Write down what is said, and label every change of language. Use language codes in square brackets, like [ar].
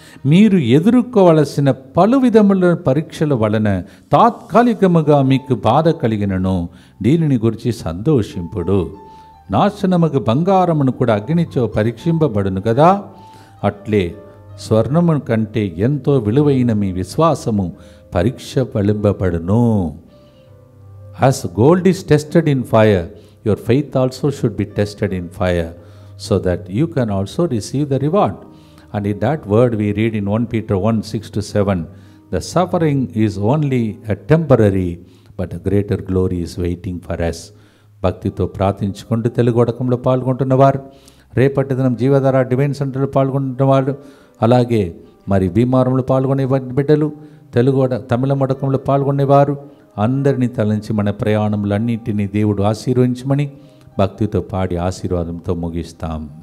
[te] మీరు ఎదుర్కోవలసిన పలు విధముల పరీక్షల వలన తాత్కాలికముగా మీకు బాధ కలిగినను దీనిని గురించి సంతోషింపుడు. నాశనముకు బంగారమును కూడా అగ్నిచో పరీక్షింపబడును కదా, అట్లే స్వర్ణము కంటే ఎంతో విలువైన మీ విశ్వాసము పరీక్ష ఫలింపబడును. [en] As gold is tested in fire, your faith also should be tested in fire, so that you can also receive the reward. And in that word we read in 1 Peter 1:6-7, the suffering is only a temporary, but a greater glory is waiting for us. [te] భక్తితో ప్రార్థించుకుంటూ తెలుగు వడకంలో పాల్గొంటున్నవారు, రేపటి దినం జీవధార divine సెంటర్లో పాల్గొంటున్నవారు, అలాగే మరి భీమారంలో పాల్గొనే బిడ్డలు, తమిళ మడకంలో పాల్గొనేవారు అందరినీ తలంచి మన ప్రయాణములన్నింటినీ దేవుడు ఆశీర్వదించమని భక్తితో పాడి ఆశీర్వాదంతో ముగిస్తాం.